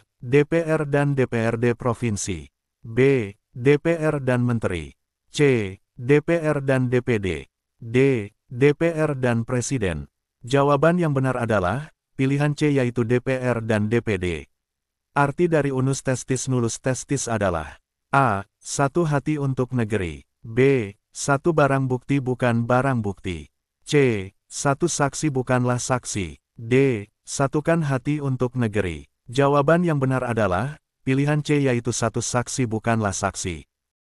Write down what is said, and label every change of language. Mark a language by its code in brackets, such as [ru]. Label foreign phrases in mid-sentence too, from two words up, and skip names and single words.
[id] DPR dan DPRD Provinsi, B. DPR dan Menteri, C. DPR dan DPD, D. DPR dan Presiden. Jawaban yang benar adalah pilihan C, yaitu DPR dan DPD. Arti dari [la] unus testis nullus testis [id] adalah A. Satu hati untuk negeri, B. Satu barang bukti bukan barang bukti, C. Satu saksi bukanlah saksi, D. Satukan hati untuk negeri. Jawaban yang benar adalah pilihan C, yaitu satu saksi bukanlah saksi.